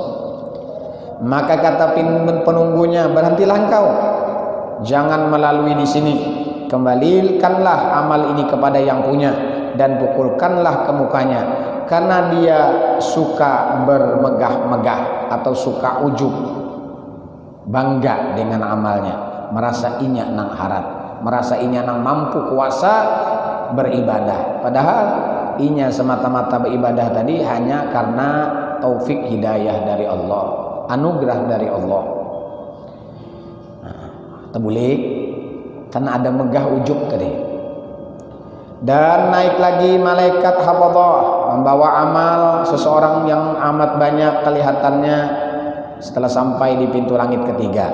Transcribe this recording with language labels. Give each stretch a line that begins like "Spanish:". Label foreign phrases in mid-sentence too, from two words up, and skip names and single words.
Indonesian: Maka kata penunggunya, berhentilah engkau, jangan melalui di sini. Kembalikanlah amal ini kepada yang punya dan pukulkanlah ke mukanya, karena dia suka bermegah-megah atau suka ujub, bangga dengan amalnya, merasa
Banjar: inya nang harat,
Indonesian: merasa
Banjar: inya nang mampu
Indonesian: kuasa beribadah. Padahal inya semata-mata beribadah tadi hanya karena taufik hidayah dari Allah, anugerah dari Allah. Tebulik karena ada megah ujub tadi. Dan naik lagi malaikat hafadhah membawa amal seseorang yang amat banyak kelihatannya setelah sampai di pintu langit ketiga.